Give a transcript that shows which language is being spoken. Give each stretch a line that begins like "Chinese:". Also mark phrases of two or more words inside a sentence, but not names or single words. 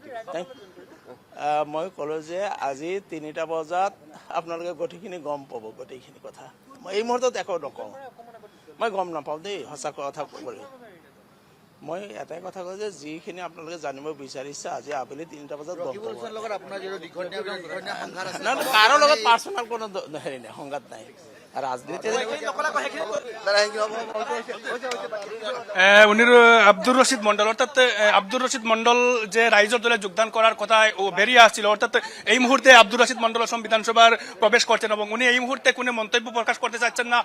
Assamese: মই ক'লোঁ যে আজি 3টা বজাত আপোনালোকে গোটেইখিনি গম পাব, গোটেইখিনি কথা। মই এই মুহূৰ্তত একো নকওঁ, মই গম নাপাওঁ দেই, সঁচা কথা ক'বলৈ। মই এটাই কথা কওঁ যে যিখিনি আপোনালোকে জানিব বিচাৰিছে আজি আবেলি 3টা বজাত গম পাব। কাৰো লগত পাৰ্চনেল কোনো হেৰি নাই, সংঘাত নাই।
Bangla: রাজনীতি উনি আব্দুর রশিদ মন্ডল, অর্থাৎ আব্দুর রশিদ মন্ডল যে রাইজর দলে যোগদান করার কথা ও বেরিয়ে আসছিল। অর্থাৎ এই মুহূর্তে আব্দুর রশিদ মন্ডল অসম বিধানসভার প্রবেশ করছেন, এবং উনি এই মুহূর্তে কোনো মন্তব্য প্রকাশ করতে চাচ্ছেন না।